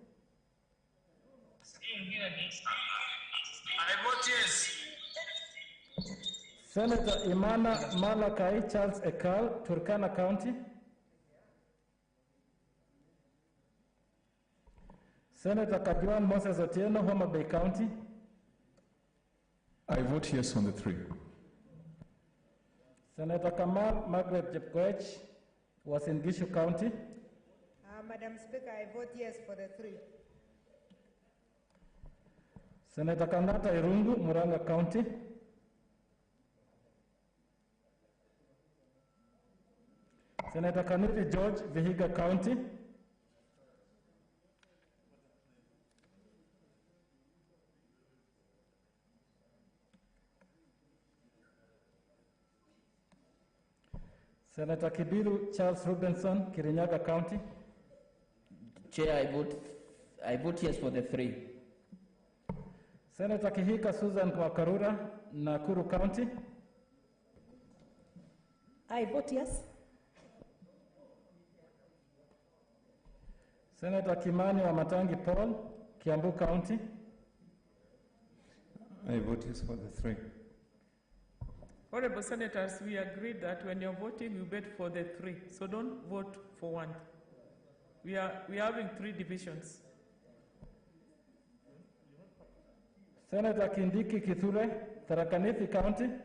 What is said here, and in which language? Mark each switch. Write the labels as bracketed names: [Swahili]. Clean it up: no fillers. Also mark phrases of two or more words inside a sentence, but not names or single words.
[English] I vote yes. Senator Imana Malakai Charles Ekal, Turkana County. Senator Kajuan Moses Otieno, Homa Bay County. I vote yes on the 3. Senator Kamal Margaret Jepkoech, was in Gishu County. Madam Speaker, I vote yes for the 3. Senator Kangata Irungu, Muranga County. Senator Kanuti George, Vihiga County. Senator Kibiru Charles Robinson, Kirinyaga County. Chair, I vote yes for the 3. Senator Kihika Susan Kwakarura, Nakuru County. I vote yes. Senator Kimani Wamatangi Paul, Kiambu County. I vote yes for the 3. Honorable Senators, we agreed that when you're voting, you vote for the 3. So don't vote for 1. We are having 3 divisions. Senator Kindiki Kithure, Tharaka Nithi County.